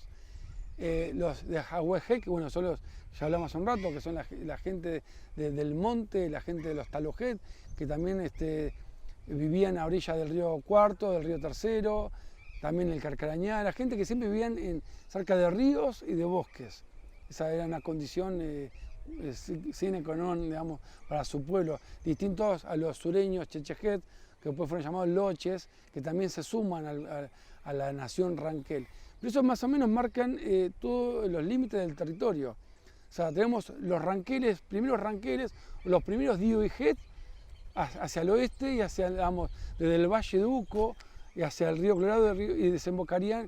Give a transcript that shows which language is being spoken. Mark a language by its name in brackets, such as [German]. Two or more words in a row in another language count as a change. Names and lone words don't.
[Spanish] Los de Ajuejec, bueno, son los, ya hablamos hace un rato, que son la gente del monte, la gente de los Talojet, que también vivían a orilla del río Cuarto, del río Tercero, también el Carcarañá, la gente que siempre vivían cerca de ríos y de bosques. Esa era una condición [Latin] sine qua non, [Spanish] digamos, para su pueblo, distintos a los sureños Chechejet, que después fueron llamados Loches, que también se suman a la nación Ranquel. Pero eso más o menos marcan todos los límites del territorio. O sea, tenemos los ranqueles, los primeros Divijet hacia el oeste y hacia, digamos, desde el Valle de Uco y hacia el río Colorado y desembocarían,